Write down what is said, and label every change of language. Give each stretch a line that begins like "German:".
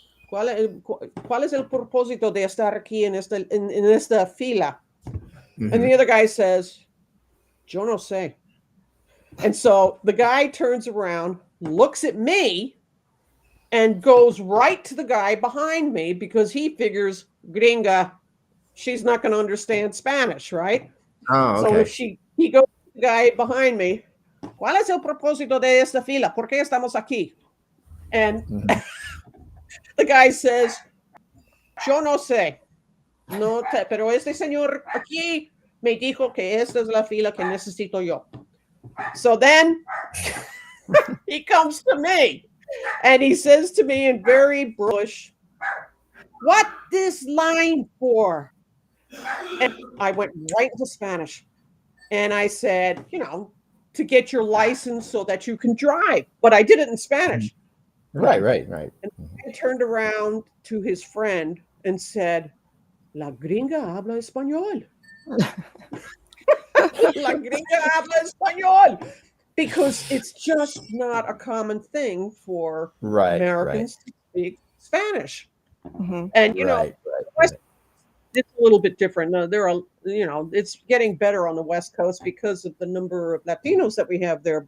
Spanish: ¿Cuál es el propósito de estar aquí en esta fila?
English: And the other guy says,
Spanish: Yo no sé.
English: And so the guy turns around, looks at me, and goes right to the guy behind me because he figures, gringa, she's not going to understand Spanish, right? Oh, okay. So he goes to the guy behind me,
Spanish: ¿Cuál es el propósito de esta fila? ¿Por qué estamos aquí?
English: And the guy says,
Spanish: Yo no sé. Pero este señor aquí me dijo que esta es la fila que necesito yo.
English: So then he comes to me and he says to me in very British, what this line for? And I went right into Spanish. And I said, to get your license so that you can drive. But I did it in Spanish. Right. And I turned around to his friend and said,
Spanish: La gringa habla español. La gringa habla español.
English: Because it's just not a common thing for Americans to speak Spanish. And, it's a little bit different. There are, it's getting better on the West Coast because of the number of Latinos that we have there.